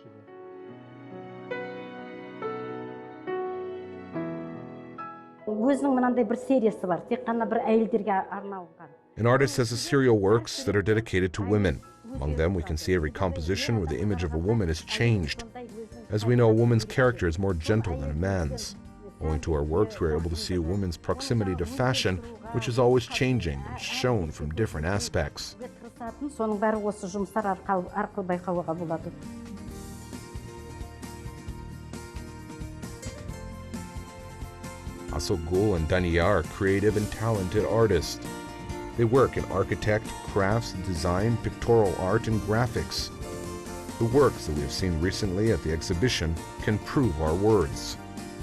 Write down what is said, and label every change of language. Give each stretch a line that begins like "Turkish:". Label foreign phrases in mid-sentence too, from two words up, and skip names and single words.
English: An artist has a serial works that are dedicated to women. Among them, we can see every composition where the image of a woman is changed. As we know, a woman's character is more gentle than a man's. Owing to our works, we are able to see a woman's proximity to fashion, which is always changing and shown from different aspects.
Kazakh: айналысатын, соның бәрі осы жұмыстар арқылы байқауға болады.
English: Asogul and Dania are creative and talented artists. They work in architect, crafts, design, pictorial art, and graphics. The works that we have seen recently at the exhibition can prove our words.